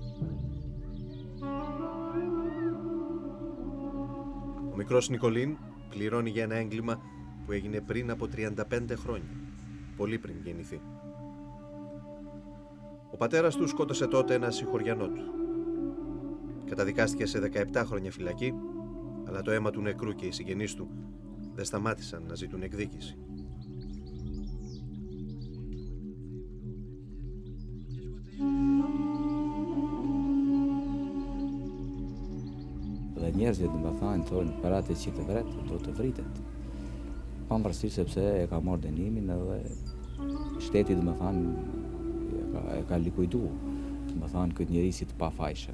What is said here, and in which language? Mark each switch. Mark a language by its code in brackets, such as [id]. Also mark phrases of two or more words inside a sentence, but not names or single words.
[el] Ο μικρός Νικολίν πληρώνει για ένα έγκλημα που έγινε πριν από 35 χρόνια, πολύ πριν γεννηθεί. Ο πατέρας του σκότωσε τότε ένα συγχωριανό του. Καταδικάστηκε σε 17 χρόνια φυλακή, αλλά το αίμα του νεκρού και οι συγγενείς του δεν σταμάτησαν να ζητούν εκδίκηση. [sq] Dhe njerëzit më thonë për atë që të vret, do të vritet. Pavarësisht sepse e ka marrë dënimin edhe shteti dhe më thonë e ka likuidu, më thonë këtë njeri si të pafajshëm.